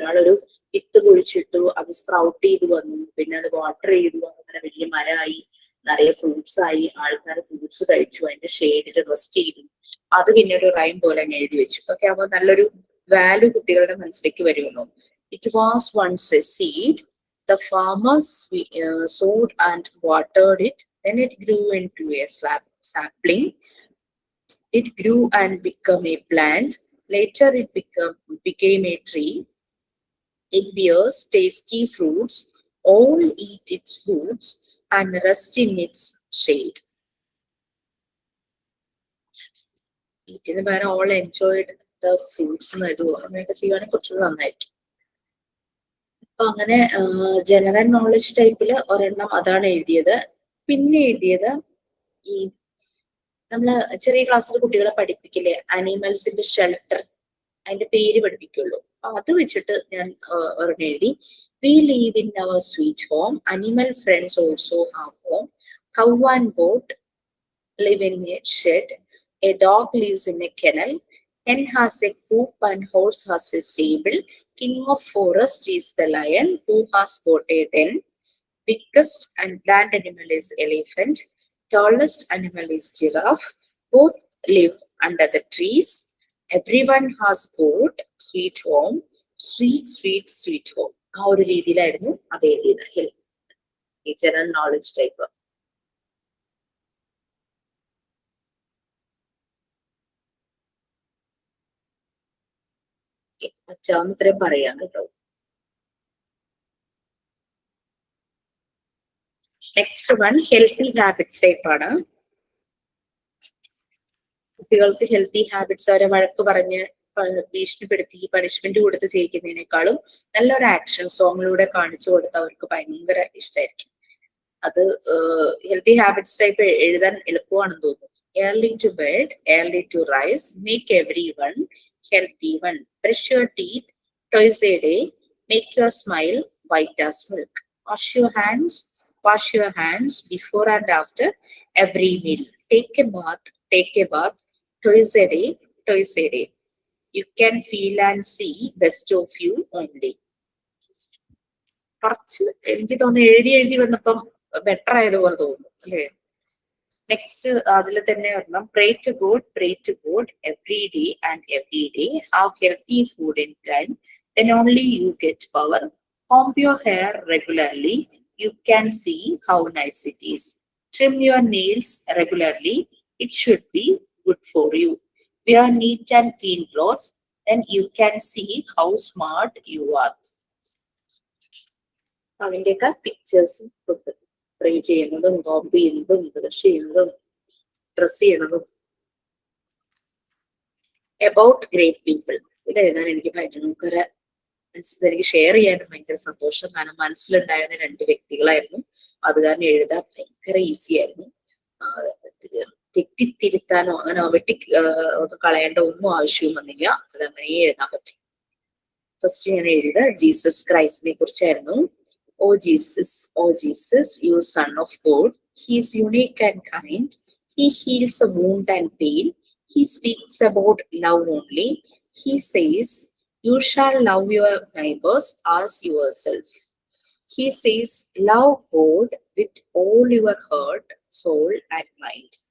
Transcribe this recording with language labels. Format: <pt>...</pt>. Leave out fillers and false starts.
<ml>ഒരാളൊരു വിത്ത് കുഴിച്ചിട്ടു, അത് സ്പ്രൗട്ട് ചെയ്ത് വന്നു, പിന്നെ അത് വാട്ടർ ചെയ്തു, അങ്ങനെ വലിയ മരമായി, നിറയെ ഫ്രൂട്ട്സ് ആയി, ആൾക്കാർ ഫ്രൂട്ട്സ് കഴിച്ചു, അതിന്റെ ഷെയ്ഡിൽ റെസ്റ്റ് ചെയ്തു, അത് പിന്നെ ഒരു റൈം പോലെ അങ്ങ് എഴുതി വെച്ചു. ഓക്കെ, അപ്പൊ നല്ലൊരു വാല്യൂ കുട്ടികളുടെ മനസ്സിലേക്ക് വരുമല്ലോ.</ml> <en>It was once a seed. The farmers sowed and watered it. Then it grew into a sapling. It grew and became a plant. Later it became a tree. It bears tasty fruits. All eat its fruits and rest in its shade. Eating by all enjoyed the fruits.</en> <ml>അങ്ങനെയൊക്കെ ചെയ്യുവാണെങ്കിൽ കുറച്ചുകൂടി നന്നായിരിക്കും. അപ്പൊ അങ്ങനെ general knowledge ടൈപ്പില് ഒരെണ്ണം അതാണ് എഴുതിയത്. പിന്നെ എഴുതിയത് ഈ നമ്മള് ചെറിയ ക്ലാസ്സിൽ കുട്ടികളെ പഠിപ്പിക്കില്ലേ, അനിമൽസിന്റെ ഷെൽട്ടർ, അതിന്റെ പേര് പഠിപ്പിക്കുള്ളൂ. അത് വെച്ചിട്ട് ഞാൻ ഒരെണ്ണം എഴുതി.</ml> <en>We live in our sweet home. Animal friends also have home. Cow and goat live in a shed. A dog lives in a kennel. Hen has a coop and horse has a stable. King of forest is the lion. Who has got a den? Biggest and land animal is elephant. Tallest animal is giraffe. Both live under the trees. Everyone has got sweet home. Sweet, sweet, sweet home.</en> <ml>ആ ഒരു രീതിയിലായിരുന്നു അത് എഴുതിയത്. ഈ general knowledge type. പറ്റാവുന്ന ഇത്രയും പറയാം കേട്ടോ. Next one healthy habits type ആണ്. കുട്ടികൾക്ക് ഹെൽത്തി ഹാബിറ്റ്സ് അവരെ വഴക്ക് പറഞ്ഞ് ഭീഷണിപ്പെടുത്തി പണിഷ്മെന്റ് കൊടുത്ത് ചെയ്യിക്കുന്നതിനേക്കാളും നല്ലൊരു ആക്ഷൻ സോങ്ങിലൂടെ കാണിച്ചു കൊടുത്ത് അവർക്ക് ഭയങ്കര ഇഷ്ടമായിരിക്കും. അത് ഹെൽത്തി ഹാബിറ്റ്സ് ടൈപ്പ് എഴുതാൻ എളുപ്പമാണെന്ന് തോന്നുന്നു.</ml> <en>Early to bed, early to rise, make everyone healthy one. Brush your teeth twice a day, make your smile white as milk. Wash your hands before and after every meal. Take a bath twice a day. You can feel and see best of you only.</en> <ml>കുറച്ച് എനിക്ക് തോന്നുന്നു എഴുതി വന്നപ്പം better ആയതുപോലെ തോന്നുന്നു അല്ലേ. Next അതിൽ തന്നെ വരണം</ml> <en>pray to God every day. Have healthy food in time, then only you get power. Comb your hair regularly, you can see how nice it is. Trim your nails regularly, it should be good for you. Wear neat and clean clothes, then you can see how smart you are.</en> <ml>അതിൻ്റെയൊക്കെ pictures കൊടുത്തു. പ്രേ ചെയ്യുന്നതും കോമ്പ് ചെയ്യുന്നതും brush ചെയ്യുന്നതും dress ചെയ്യണതും. About great people ഇത് എഴുതാൻ എനിക്ക് ഭയങ്കര എനിക്ക് ഷെയർ ചെയ്യാനും ഭയങ്കര സന്തോഷം. കാരണം മനസ്സിലുണ്ടായിരുന്ന 2 വ്യക്തികളായിരുന്നു. അത് കാരണം എഴുതാൻ ഭയങ്കര ഈസി ആയിരുന്നു. തെറ്റിത്തിരുത്താനോ അങ്ങനെ കളയേണ്ട ഒന്നും ആവശ്യവും വന്നില്ല. അത് അങ്ങനെ എഴുതാൻ പറ്റി. ഫസ്റ്റ് ഞാൻ എഴുതിയത് ജീസസ് ക്രൈസ്റ്റിനെ കുറിച്ചായിരുന്നു.</ml> <en>Oh Jesus, you Son of God, He is unique and kind. He heals the wound and pain. He speaks about love only. He says, you shall love your neighbors as yourself. He says, love God with all your heart, soul and mind.</en>